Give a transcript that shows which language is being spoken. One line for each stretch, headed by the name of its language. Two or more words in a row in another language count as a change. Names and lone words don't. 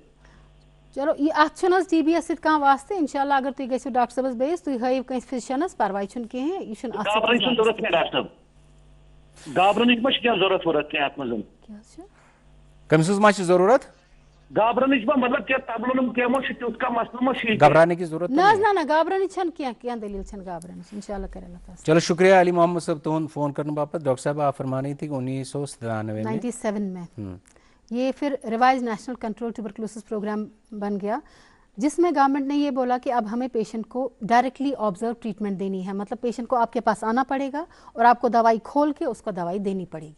Kashmiri: چلو یہِ اتھ چھُنہٕ حظ ٹی بی یس سۭتۍ کانٛہہ واسطہٕ اِنشاء اللہ اگر تُہۍ گٔژھِو ڈاکٹر صٲبس بیٚیِس تُہۍ ہٲیِو کٲنٛسہِ فِزِشنس پرواے چھُنہٕ کِہینۍ یہِ چھُنہٕ اتھ گابرٕنٕچ چھنہٕ ضروٗرت کینٛہہ ڈاکٹر صٲب گابرٕنٕچ ما چھِ کینٛہہ ضروٗرت کینٛہہ اتھ منٛز. کٔمِس حظ ما چھِ ضروٗرت؟ گابرٕنٕچ ما مطلب کینٛہہ تبلُن کینٛہہ ما چھُ تیُتھ کانٛہہ مسلہٕ ما چھُ.
Urdu: گھبرانے کی ضرورت
Kashmiri: نہ حظ نہ گابرنٕچ چھنہٕ کینٛہہ دٔلیٖل چھنہٕ گابرنٕچ اِنشاء اللہ کرِ اللہ تعالیٰ. چلو شکریہ علی محمد صاحب تہند فون کرنے باپت.
Urdu: ڈاکٹر صاحب آپ فرما رہی تھی کہ 1997 میں یہ پھر ریوائز نیشنل کنٹرول ٹیوبرکلوسس پروگرام بن گیا جس میں گورنمنٹ نے یہ بولا کہ اب ہمیں پیشنٹ کو
English: directly observed treatment
Urdu: دینی ہے. مطلب پیشنٹ کو آپ کے پاس آنا پڑے گا اور آپ کو دوائی کھول کے اس کو دوائی دینی پڑے گی